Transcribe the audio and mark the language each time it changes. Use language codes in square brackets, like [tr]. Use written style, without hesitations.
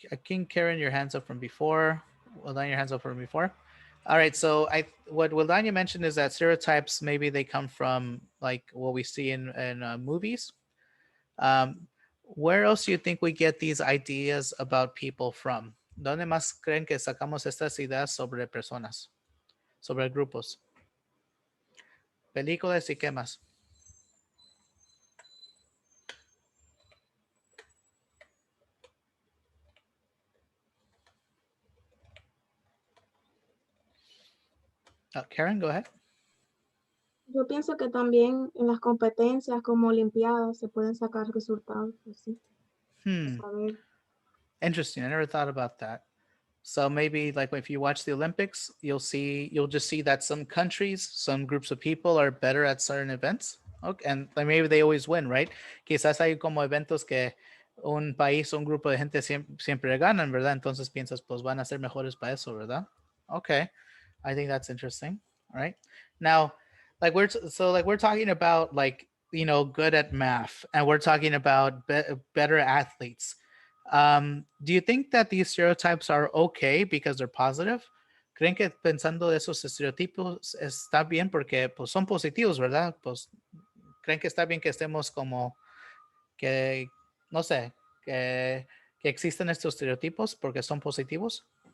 [en] King Karen, your hands up from before. Well, then your hands up from before. All right, so what Wildania mentioned is that stereotypes maybe they come from like what we see in movies. Where else do you think we get these ideas about people from? [es] ¿Dónde más creen que sacamos estas ideas sobre personas, sobre grupos? Películas y qué más? [en] Karen, go ahead. [es] Yo pienso que también en las competencias como Olimpiadas se pueden sacar resultados así. Saber. [en] Interesting. I never thought about that. So maybe like if you watch the Olympics, you'll just see that some countries, some groups of people are better at certain events. Okay, and like maybe they always win, right? [es] Quizás hay como eventos que un país, un grupo de gente siempre ganan, ¿verdad? Entonces piensas, pues van a ser mejores para eso, ¿verdad? [en] Okay, I think that's interesting. All right, now, like we're talking about like good at math, and we're talking about better athletes. Do you think that these stereotypes are okay because they're positive? [es] ¿Creen que pensando de esos estereotipos está bien porque pues son positivos, ¿verdad? Pues creen que está bien que estemos como que, no sé, que existen estos estereotipos porque son positivos?